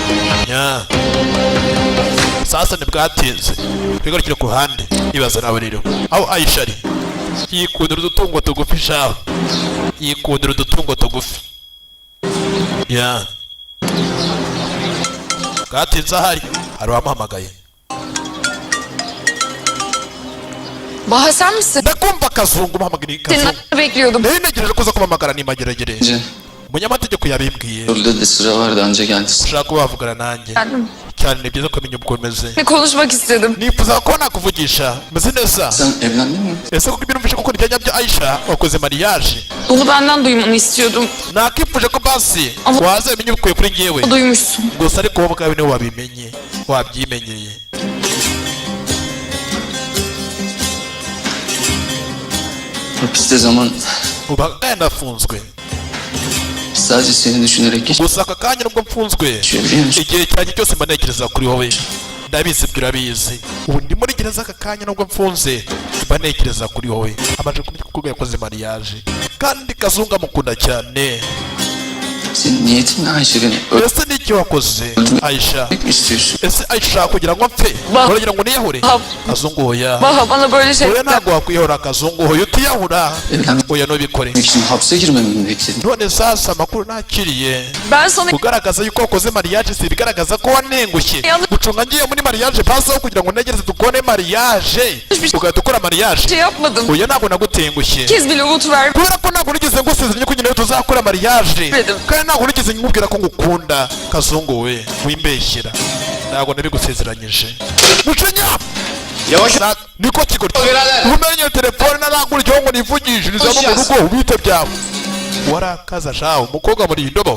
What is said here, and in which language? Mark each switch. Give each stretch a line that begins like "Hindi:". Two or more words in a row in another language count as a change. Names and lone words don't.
Kinyarwanda: Sasa ntibwatinze twigarukire ku ruhande ibaza nawe rero aho Aisha ari yikundira udutungo tugufi shaho yikundira udutungo tugufi. Bwatinze ahari hari uwamuhamagaye.
Turkish: Baha sen misin?
Kinyarwanda: Ndakumva Kazungu muhamagara
Turkish: Senin Kazungu. adını bekliyordum.
Kinyarwanda: Neyi ntegereje kuza kumpamagara nimageragere. Umunyamategeko yabimbwiye.
Turkish: Orada da sıra vardı anca geldi.
Kinyarwanda: Ushaka kuba wavugana nanjye.
Turkish: Geldim.
Kinyarwanda: Cyane ni byiza kumenya uko umeze.
Turkish: Ve konuşmak istedim.
Kinyarwanda: Nifuza ko nakuvugisha. Meze neza.
Turkish: Sen evlendin mi?
Kinyarwanda: Ese kuko birumvishe ko ibya nyabyo Aisha wakoze mariage.
Turkish: Bunu benden duymanı istiyordum.
Kinyarwanda: Nakifuje ko basi Ama- wazamenye ubikuye kuri njyewe.
Turkish: Duymuşsun.
Kinyarwanda: Gusa ariko wowe ubwawe niwe wabimenye wabyimenyeye.
Turkish: Hapiste zaman
Kinyarwanda: Uba nafunzwe.
Turkish: sadece seni düşünerek geç.
Kinyarwanda: Gusa aka kanya nubwo mfunzwe
Turkish: Biliyor musun?
Kinyarwanda: igihe cyanjye cyose mba ntekereza kuri wowe. Ndabizi ibyo urabizi. Ubu ndi muri gereza aka kanya nubwo mfunze mba ntekereza kuri wowe. Amaze kumenya ko yakoze mariage kandi Kazungu amukunda cyane.
Turkish: Senin niyetin ne Ayşe beni
Kinyarwanda: Ese n'icyo wakoze Aisha?
Turkish: öldürmek mi istiyorsun?
Kinyarwanda: Ese Aisha kugira ngo mpfe uragira ngo niyahure? Kazungu hoya
Turkish: Baha bana böyle şey
Kinyarwanda: oya ntabwo wakwiyahura Kazungu hoya utiyahura oya ntubikore.
Turkish: için hapse girmemi mi bekledin?
Kinyarwanda: None sasa amakuru nakiriye
Turkish: Ben sana
Kinyarwanda: kugaragaza yuko wakoze mariage si bigaragaza ko wanengushye
Turkish: Yanlış-
Kinyarwanda: gucunga ngiye muri mariage pasaho kugira ngo ntegereze dukore mariage ugahita ukora mariage.
Turkish: şey yapmadım.
Kinyarwanda: oya ntabwo nagutengushye
Turkish: Kez bile umut ver.
Kinyarwanda: kubera ko ntabwo nigeze ngusezeranya ko nyine tuzakora mariage
Turkish: Dedim.
Kinyarwanda: kandi ntabwo nigeze nkubwira ko ngukunda Kazungu we wimbeshyera ntabwo nabigusezeranyije mucinya
Turkish: Yavaş.
Kinyarwanda: niko kigoryi umenye telefone narangurijeho ngo nivugishirizamo mu rugo ubite byawe warakaza shaho umukobwa muri indobo